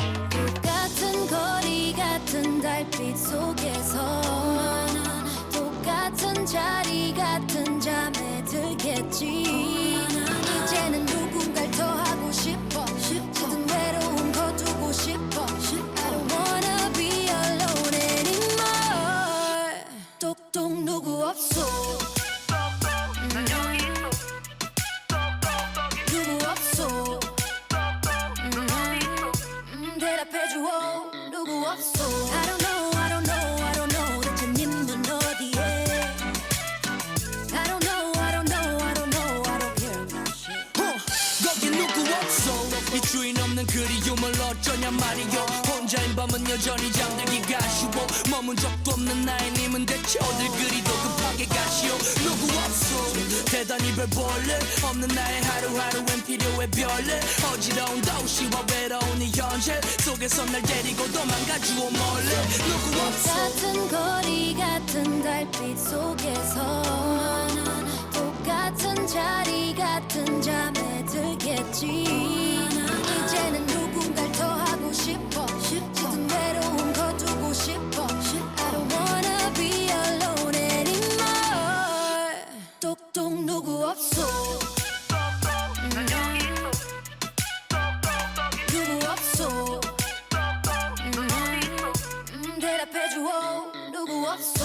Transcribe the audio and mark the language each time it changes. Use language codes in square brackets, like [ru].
[ko] 똑같은 거리 같은 달빛 속에서 똑같은 자리 같은 잠에 들겠지. 이제는 누군가를 더 하고 싶어. 짙은 외로움 거두고 싶어. [en] I don't wanna be alone anymore. [ko] 똑똑 누구 없어. 누구 없어. 대답해줘. 누구 없어. [en] I don't know, I don't know, I don't know. [ko] 대체 님은 어디에. [en] I don't know, I don't know, I don't know. I don't care about shit. [ko] 거기 누구 없어. 이 주인 없는 그리움을 어쩌냐 말이요. 혼자인 밤은 여전히 잠들기가 쉬워. 머문 적도 없는 나의 님은 대체 어딜 그리도 급하게 가시오. 누구 없어. 대단히 별 볼일 없는 나의 하루하루엔 필요해 별일. 어지러운 도시와 외로운 이 현실 속에서 날 데리고 도망가주오 몰래. 누구 없어. 같은 거리 같은 달빛 속에서 똑같은 자리 같은 잠에 들겠지. 이제는 누군가를 더 하고 싶어. 짙은 외로움 거두고 싶어. [en] I don't wanna be alone anymore. [ko] 똑똑 누구 없어. 누구 없어. 대답해줘. 누구 없어.